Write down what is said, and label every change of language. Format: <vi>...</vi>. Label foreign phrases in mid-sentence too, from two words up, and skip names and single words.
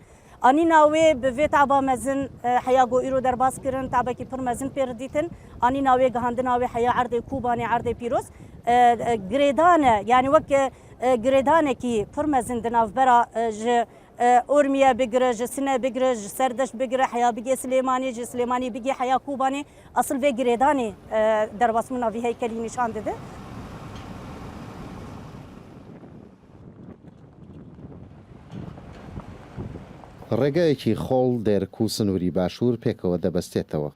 <ku>anîna wê bi vê taba mezin heya got îro derbas kirin tabekî pir mezin pê dîtin anîna wê gihandina wê heya erdê Kubanê erdê pîroz girêdan e yani wek girêdanekî pir mezin di navbera ji Ormiye bigire ji Sinê bigire ji Serdeş bigire heya bigê Silêmanî ji Silêmanî bigê heya Kubanê asıl vê girêdanê derbasmîna vî heykelî nîşan dide.</ku> <ckb>ڕێگایەکی خۆڵ دێرک و سنووری باشوور پێکەوە دەبەستێتەوە.</ckb>